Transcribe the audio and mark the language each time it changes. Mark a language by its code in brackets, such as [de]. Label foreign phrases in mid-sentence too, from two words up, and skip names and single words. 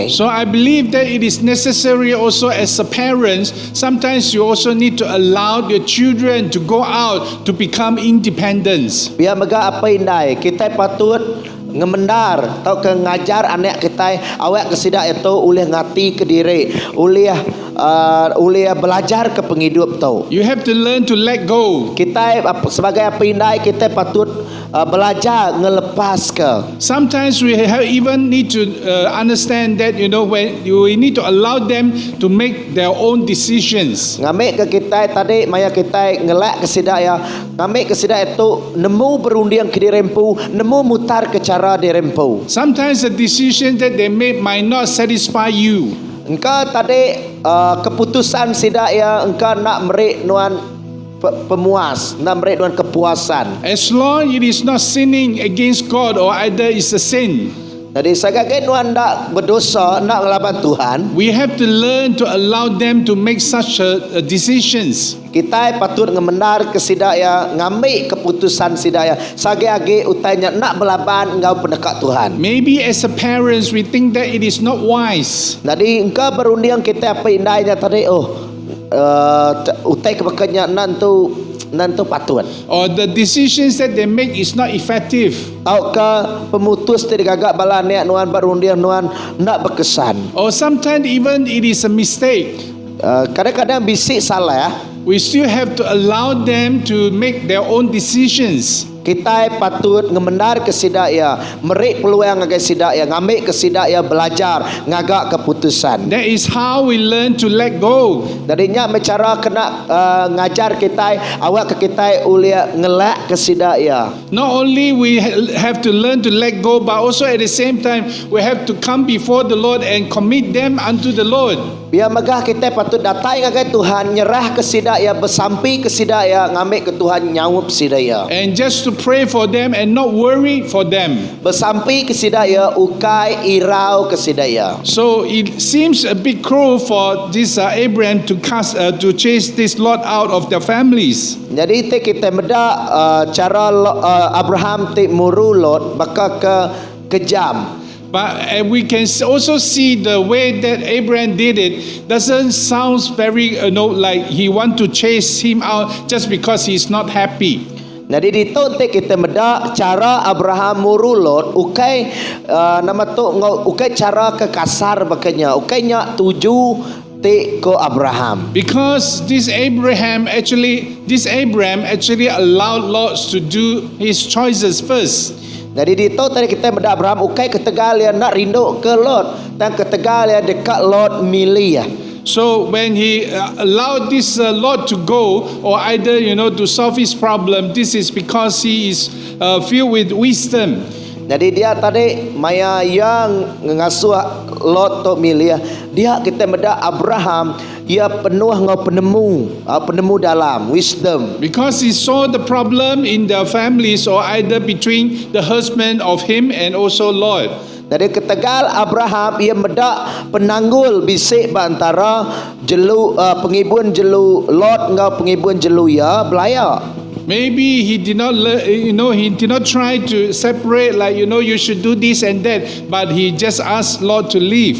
[en] So I believe that it is necessary also as a parents, sometimes you also need to allow your children to go out to become independent. [iba] Biar mega apa indai kita patut ngemendar atau ke ngajar anak kita awak kesidak itu oleh ngati ke diri oleh belajar ke penghidup tu. [en] You have to learn to let go. [iba] Kita sebagai apa indai kita patut belajar ngelepas ke. [en] Sometimes we even need to understand that when we need to allow them to make their own decisions. [iba] Ngambil ke kita tadi maya kita ngelak kesidak ya ngambil kesidak itu nemu berunding ke dirempu nemu mutar ke cara dirempu. [en] Sometimes the decision that they make might not satisfy you. [iba] Engkau tadi keputusan sidak ya engkau nak merik nuan pemuas nak merik nuan kepuasan. [en] As long it is not sinning against God or either it's a sin, [iba] Jadi sebagai nuan nak berdosa nak ngelawan Tuhan, [en] we have to learn to allow them to make such decisions. [iba] kita patut ngemendar ke sidak ya ngambil keputusan sidak ya sage-age utainya nak belaban engkau pendekat Tuhan. [en] Maybe as a parents we think that it is not wise. [iba] Jadi engkau berunding kita apa indahnya tadi utai kebakanya nantu patut. [en] Or the decisions that they make is not effective. [iba] Au ke pemutus tadi gagak bala nek nuan berunding nuan nak berkesan. [en] Or sometimes even it is a mistake. [iba] Kadang-kadang bisik salah. [en] We still have to allow them to make their own decisions. [iba] kita patut ngemendar ke sidak ya, merik peluang ngagai sidak ya, ngambil ke sidak ya, belajar ngagak keputusan. [en] That is how we learn to let go. [iba] Darinya cara kena ngajar kita awak ke kita ulia ngelak ke sidak ya. [en] Not only we have to learn to let go, but also at the same time we have to come before the Lord and commit them unto the Lord. [iba] Biar megah kita patut datang ngagai Tuhan, nyerah ke sidak ya, bersampi ke sidak ya, ngambil ke Tuhan nyawup sidak ya. [en] And just to pray for them and not worry for them. [iba] Bersampi ke sidak ya, ukai irau ke sidak ya. [en] So it seems a bit cruel for this Abraham to chase this Lot out of their families. [iba] Jadi kita meda cara Abraham te muru Lot baka kejam. [en] But we can also see the way that Abraham did it doesn't sound very like he want to chase him out just because he's not happy. [iba] Jadi ditonte kita meda cara Abraham muru Lot ukai nama tu ukai cara kekasar bakanya ukai nya tuju te ko Abraham. [en] Because this Abraham actually allowed Lot to do his choices first. [iba] Jadi dito tadi kita meda Abraham ukai ketegal ya nak rindu ke Lot dan ketegal ya dekat Lot milih ya. [en] So when he allowed this Lot to go, or either to solve his problem, this is because he is filled with wisdom. [iba] Jadi dia tadi maya yang ngasuh Lot to milih dia kita meda Abraham ia penuh ngau penemu dalam wisdom. [en] Because he saw the problem in their families, or either between the husband of him and also Lot. [iba] Dari ketegal Abraham ia meda penanggul bisik antara jelu pengibun jelu Lot ngau pengibun jelu ya belaya. [en] Maybe he did not he did not try to separate you should do this and that, but he just asked Lot to leave.